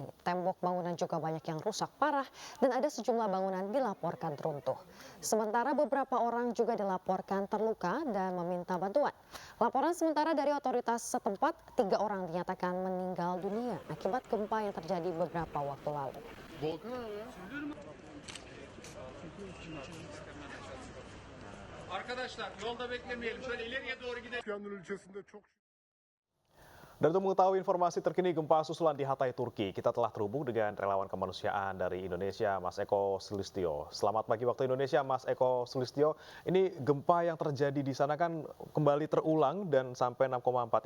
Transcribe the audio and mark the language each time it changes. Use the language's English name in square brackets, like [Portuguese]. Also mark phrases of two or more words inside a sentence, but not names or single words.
[Indonesian] Tembok bangunan juga banyak yang rusak parah dan ada sejumlah bangunan dilaporkan runtuh. Sementara beberapa orang juga dilaporkan terluka dan meminta bantuan. Laporan sementara dari otoritas setempat, 3 orang dinyatakan meninggal dunia akibat gempa yang terjadi beberapa waktu lalu. [Turkish] Arkadaşlar yolda beklemeyelim. Şöyle ileriye doğru gidelim. Ülkesinde çok [Indonesian] Dan untuk mengetahui informasi terkini gempa susulan di Hatay, Turki, kita telah terhubung dengan relawan kemanusiaan dari Indonesia, Mas Eko Sulistyo. Selamat pagi waktu Indonesia, Mas Eko Sulistyo. Ini gempa yang terjadi di sana kan kembali terulang dan sampai 6,4.